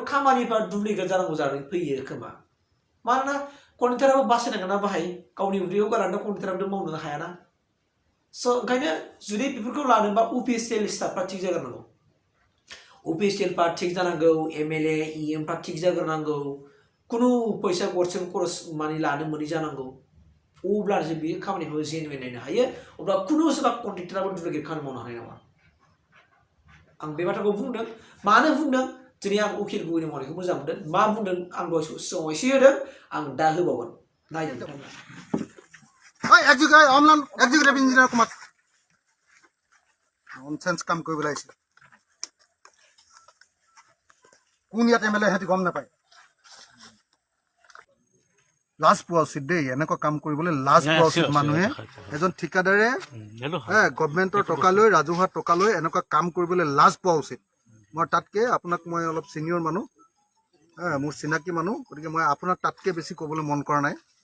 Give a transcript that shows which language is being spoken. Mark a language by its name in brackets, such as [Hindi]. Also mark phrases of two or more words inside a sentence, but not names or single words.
[Bodo] खामानिफ्रा दुप्लिकेट जानांगौ जानानै फैयो खोमा मानोना कन्ट्रेक्टराबो बासायनांगोन ना बाहाय गावनि उदैयाव गारनानै कन्ट्रेक्टराबो मावनो हायाना स' ओंखायनो जुदि बेफोरखौ लानोबा अफिसियेल स्टाफफ्रा थिग जाग्रोनांगौ अफिसियेलफ्रा थिग जानांगौ एमएलए इएमफ्रा थिग जाग्रोनांगौ खुनु फैसा गरसेबो खरस मानि लानो मोनै जानांगौ अब्लासो बे खामानिखौ जेनुइन नायनो हायो अब्ला खुनु सोरबा कन्ट्रेक्टराबो दुप्लिकेट खामानि मावनो हानाय नङा आं बे बाथ्राखौ बुंदों मानो बुंदों दिनै आं उकिल गगैनि मावनायखौ मोजां मोनदों मा बुंदों आं दहाय सिगाङाव एसे होदों आं दा होबावगोन नायदो नोंथांमोना [English] executive engineer [Assamese] कुमार ননচেন্স কাম কৰিবলৈ আহিছে কোন ইয়াত এমএলএ সিহঁতি গম নাপায় লাজ পোৱা উচিত দেই এনেকুৱা কাম কৰিবলৈ লাজ পোৱা উচিত মানুহে এজন ঠিকাদাৰে গভৰ্ণমেণ্টৰ টকা লৈ ৰাজহুৱা টকা লৈ এনেকুৱা কাম কৰিবলৈ লাজ পোৱা উচিত মই তাতকৈ আপোনাক মই অলপ ছিনিয়ৰ মানুহ মোৰ চিনাকি মানুহ গতিকে মই আপোনাক তাতকৈ বেছি ক'বলৈ মন কৰা নাই